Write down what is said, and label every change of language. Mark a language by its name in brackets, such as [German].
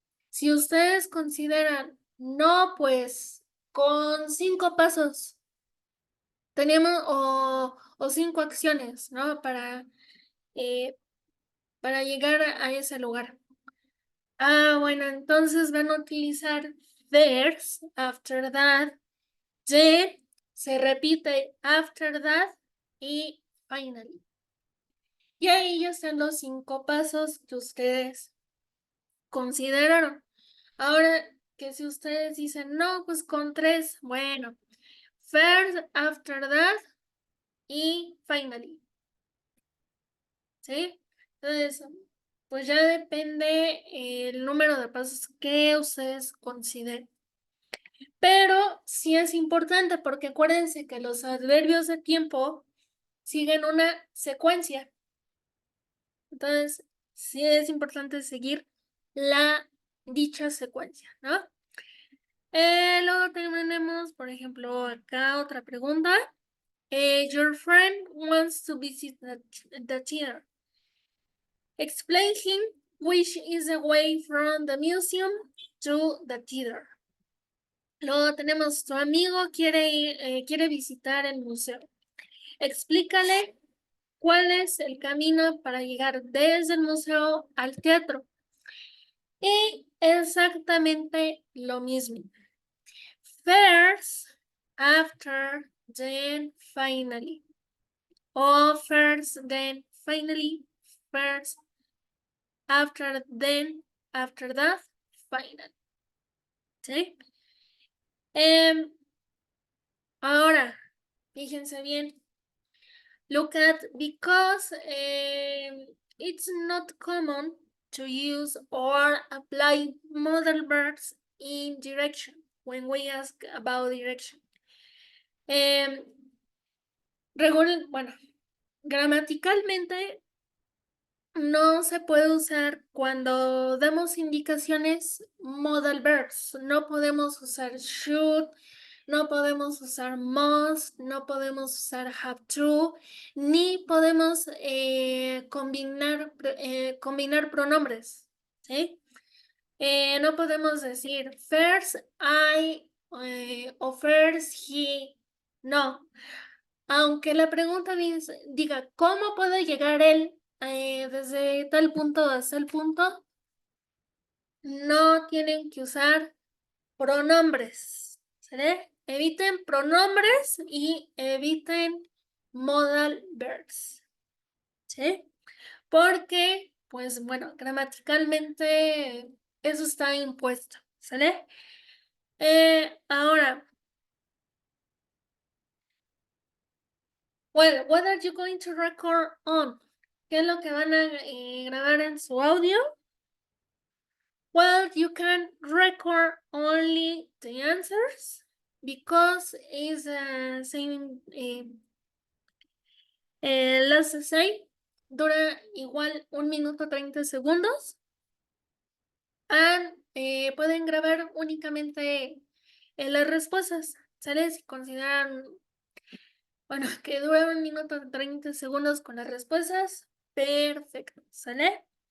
[Spanish] Si ustedes consideran, no, pues con cinco pasos tenemos o cinco acciones, ¿no? Eh, para llegar a ese lugar. Bueno, entonces van a utilizar [English] there's, after that, then, [Spanish] se repite [English] after that [Spanish] y finally. Y ahí ya están los cinco pasos que ustedes consideraron. Ahora que si ustedes dicen, no, pues con tres, bueno, [English] first, after that [Spanish] y finally. ¿Sí? Entonces, pues ya depende el número de pasos que ustedes consideren. Pero sí es importante porque acuérdense que los adverbios de tiempo siguen una secuencia. Entonces, sí es importante seguir la dicha secuencia, ¿no? Luego tenemos, por ejemplo, acá otra pregunta. [English] Your friend wants to visit the theater. Explain him which is the way from the museum to the theater. [Spanish] Luego tenemos, tu amigo quiere visitar el museo. Explícale cuál es el camino para llegar desde el museo al teatro. Y exactamente lo mismo. [English] First, after, then, finally. O first, then, finally, first, after, then, after that, finally. [Spanish] ¿Sí? Ahora, fíjense bien. [English] Look at, because it's not common to use or apply modal verbs in direction when we ask about direction. [Spanish] Bueno, gramaticalmente no se puede usar cuando damos indicaciones [English] modal verbs. [Spanish] No podemos usar should, no podemos usar must, no podemos usar have to, ni podemos combinar pronombres. ¿Sí? No podemos decir [English] first I [Spanish] o [English] first he. [Spanish] No. Aunque la pregunta diga, ¿cómo puede llegar él desde tal punto hasta el punto? No tienen que usar pronombres. ¿Sale? Eviten pronombres y eviten [English] modal verbs. [Spanish] ¿Sí? Porque, pues bueno, gramaticalmente eso está impuesto. ¿Sale? Ahora, [English] well, what are you going to record on? [Spanish] ¿Qué es lo que van a grabar en su audio? [English] Well, you can record only the answers because it's the same last say. [Spanish] Dura igual 1 minuto 30 segundos. Pueden grabar únicamente las respuestas. ¿Sale? Si consideran, bueno, que dura 1 minuto 30 segundos con las respuestas, perfecto. ¿Sale?